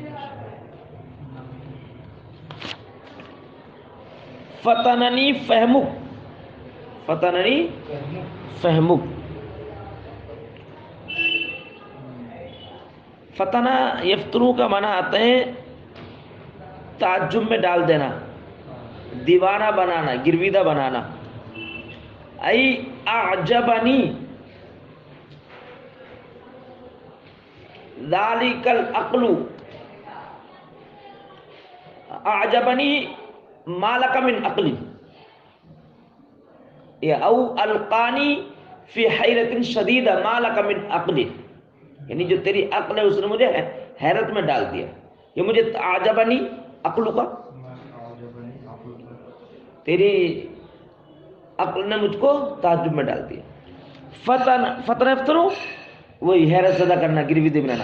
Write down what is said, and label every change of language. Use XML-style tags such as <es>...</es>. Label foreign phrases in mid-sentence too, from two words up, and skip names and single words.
<ar>فتننی فہمک، فتننی فہمک. فتنہ یفترو</ar> <ur>کا معنی آتا ہے تعجب میں ڈال دینا، دیوانہ بنانا، گرویدہ بنانا.</ur> <ar>ای اعجبنی ذالک العقل، اعجبنی ما لک من عقل، او القانی فی حیرت شدیدہ ما لک من عقل،</ar> <ur>یعنی جو تیری عقل ہے اس نے مجھے حیرت میں ڈال دیا. یہ مجھے</ur> <ar>اعجبنی عقل</ar> <ur>کا، تیری عقل نے مجھ کو تعجب میں ڈال دیا.</ur> <ar>فتن فترو</ar> <ur>وہی حیرت زدہ کرنا، گرویدہ بنانا.</ur>